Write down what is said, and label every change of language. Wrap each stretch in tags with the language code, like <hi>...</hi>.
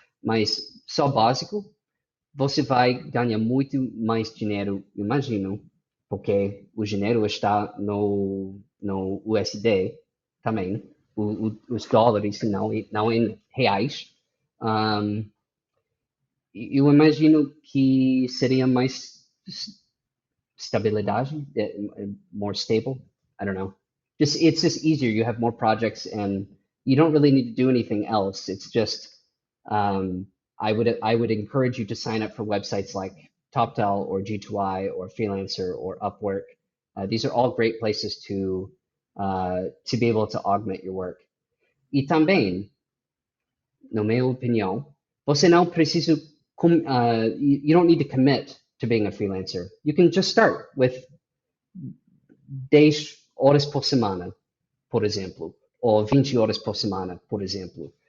<pt>Mas só básico, você vai ganhar muito mais dinheiro, imagino, porque o dinheiro está no USD também, os dólares, não em reais. Eu imagino que seria mais stabilidade,</pt> <en>more stable. I don't know. It's just easier. You have more projects, and you don't really need to do anything else. It's just I would encourage you to sign up for websites like TopTal or G2I or Freelancer or Upwork. These are all great places to be able to augment your work.</en> <pt>E também, na minha opinião, você não precisa</pt> <en>you don't need to commit to being a freelancer. You can just start with 10</en> <pt>horas por semana, por exemplo, ou 20 horas por semana, por exemplo.</pt>